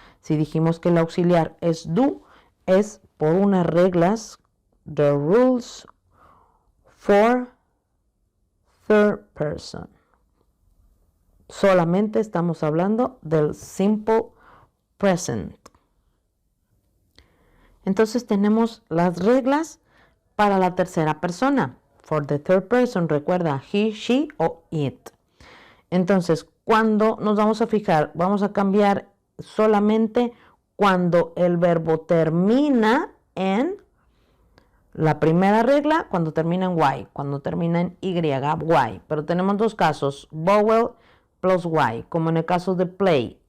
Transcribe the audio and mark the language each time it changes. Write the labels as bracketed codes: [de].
[es] Si dijimos que el auxiliar es do, es por unas reglas, [en] the rules for third person. [es] Solamente estamos hablando del simple present. Entonces tenemos las reglas para la tercera persona. [en] For the third person, [es] recuerda, [en] he, she o it. [es] Entonces, cuando nos vamos a fijar, vamos a cambiar solamente cuando el verbo termina en la primera regla, cuando termina en y, cuando termina en y, y. Pero tenemos dos casos, [en] vowel plus y, [es] como en el caso de play.